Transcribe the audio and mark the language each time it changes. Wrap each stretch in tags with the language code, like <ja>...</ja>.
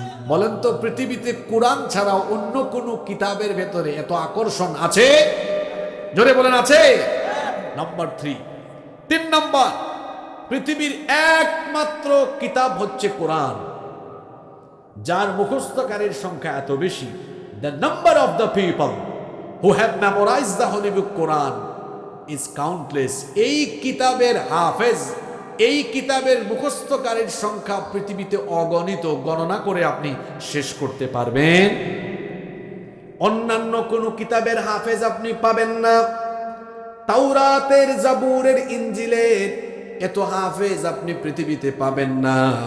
<bn>বলেন তো, পৃথিবীতে কোরআন ছাড়াও অন্য কোন কিতাবের ভেতরে এত আকর্ষণ আছে? জোরে বলেন, আছে? নাম্বার 3, 3 নাম্বার, পৃথিবীর একমাত্র কিতাব হচ্ছে কোরআন, যার মুখস্থকারীর সংখ্যা এত বেশি।</bn> <en>The number of the people who have memorized the holy book Quran is countless.</en> <bn>এই কিতাবের হাফেজ, এই কিতাবের মুখস্থকারীর সংখ্যা পৃথিবীতে অগণিত, গণনা করে আপনি শেষ করতে পারবেন। অন্যান্য কোন কিতাবের হাফেজ আপনি পাবেন না। তাওরাতের, জাবুরের, ইনজিলের এত হাফেজ আপনি পৃথিবীতে পাবেন না।</bn>